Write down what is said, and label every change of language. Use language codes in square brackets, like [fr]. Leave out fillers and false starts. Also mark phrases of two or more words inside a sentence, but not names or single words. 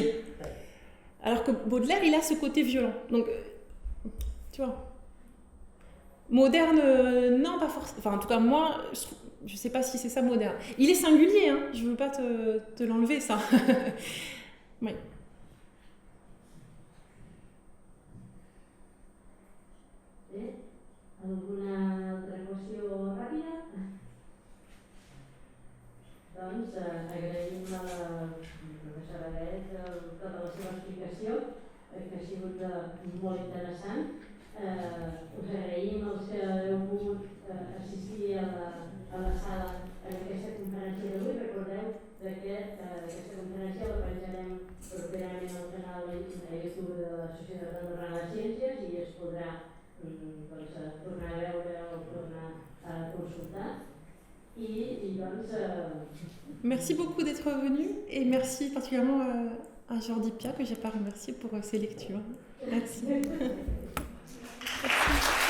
[fr] Alors que Baudelaire, il a ce côté violent. Donc, tu vois. Moderne, non, pas forcément. Enfin, en tout cas, moi, je sais pas si c'est ça moderne. Il est singulier, hein. Je veux pas te l'enlever, ça. Oui. [ca] Alguna altra qüestió ràpida? Doncs agraïm a la professora Bet tota la seva explicació, que ha sigut molt interessant. Us agraïm els que heu pogut assistir a la sala en aquesta conferència d'avui. Recordeu que aquesta conferència la penjarem properament al canal de YouTube de la Societat Andorrana de Ciències i es podrà tornar a veure o tornar a consultar. [fr] Merci beaucoup d'être venu et merci particulièrement à Jordi Pia que j'ai pas remercié pour ses lectures. Merci. Merci.